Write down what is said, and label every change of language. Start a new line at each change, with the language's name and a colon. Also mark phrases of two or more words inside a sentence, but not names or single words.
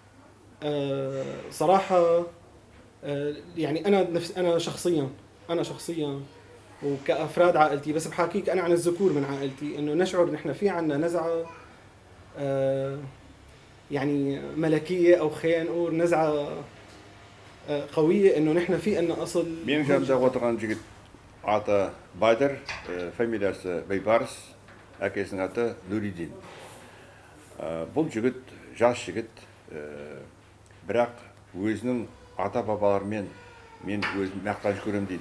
Arabic: صراحه يعني انا شخصيا وكأفراد عائلتي، بس بحكيك أنا عن الذكور من عائلتي، إنه نشعر نحن في عنا نزعة يعني ملكية أو خلينا نقول نزعة قوية إنه نحن في عنا أصل.
Kazakh: Менің жанымда отырған жігіт аты Байдыр, фамилиясы Бейбарыс, әкесінің аты Нуридин. Бұл жігіт жас жігіт, бірақ өзінің ата бабаларымен мен өзім мақтаныш көремін дейді.